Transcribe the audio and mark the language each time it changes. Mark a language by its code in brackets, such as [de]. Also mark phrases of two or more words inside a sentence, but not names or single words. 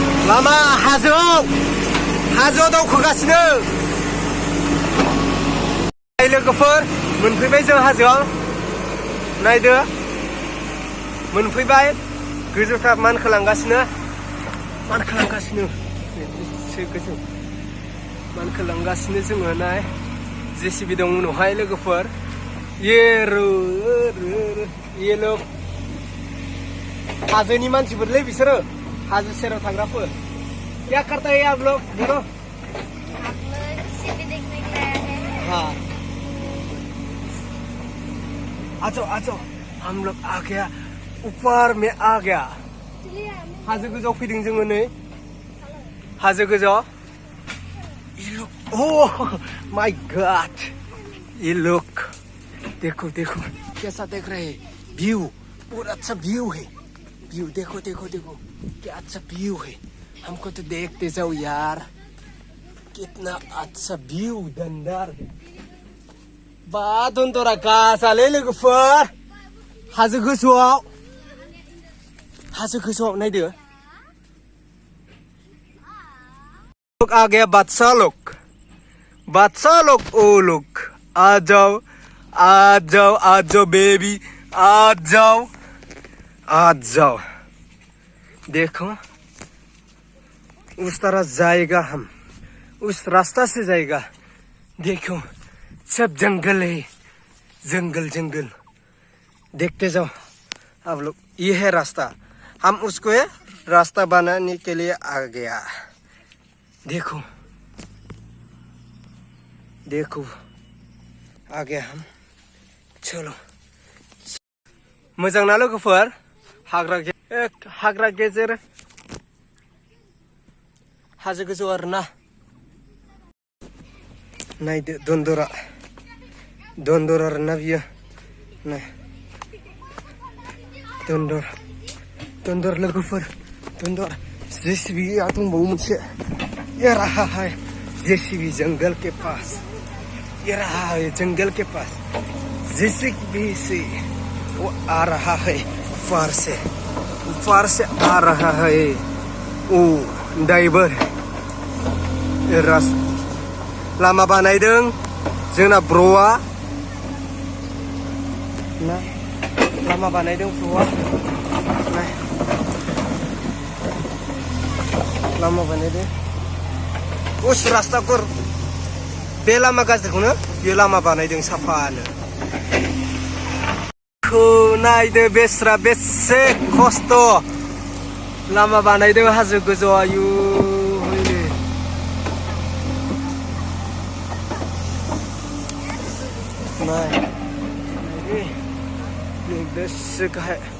[brx] लामा हाजोआव दावखोगासिनो लोगोफोर मोनफैबाय जों हाजोआव नायदो मोनफैबाय गोजौथार मानखोलांगासिनो गोजौ मानखोलांगासिनो जोङो नाय जेसिबि दं उनावहाय लोगोफोर येलो हाजोनि मानसिफोरलै बिसोरो हाजो सेराव थाग्राफोर [hi] क्या करते हैं आप लोग बोलो हाँ आ जाओ हम लोग आ गया ऊपर में आ गया [brx] हाजो गोजौआव फैदों जोङो नै हाजो गोजौआव [en] oh my god [hi] ये लुक देखो कैसा देख रहे हैं व्यू बहुत अच्छा व्यू है व्यू देखो क्या अच्छा व्यू है हमको तो देखते जाओ यार कितना अच्छा व्यू [brx] दंदार बा दन्दरा गासालै लोगोफोर हाजो गोजौआव नायदो [hi] आ गया बादशाह लोग ओ लोग आ जाओ बेबी आ जाओ देखो उस तरह जाएगा हम उस रास्ता से जाएगा देखो सब जंगल है जंगल देखते जाओ आप लोग ये है रास्ता हम उसको रास्ता बनाने के लिए आ गया देखो आ गया हम चलो [brx] मोजां ना लोगोफोर हाग्रा गेजेर हाजो गोजौ आरोना नायदो दन्दर आरोना बियो नाय दन्दर लोगोफोर दन्दर जेसिबि दंबावो मोनसे [hi] ये रहा है जेसीबी जंगल के पास ये रहा है जंगल के पास जेसीबी से वो आ रहा है ऊपर से आ रहा है ओ ड्राइवर [brx] लामा बानायदों जोंना ब्र'आ ना लामा बानायदों ब्र'आ लामा बानायदों [hi] उस रास्ता को [brx] बे लामा गाज्रिखौनो बे लामा बानायदों साफानो नायदो बेस्रा बेसे खस्थ' लामा बानायदों हाजो गोजौ आयु नाय बेसे गाहाय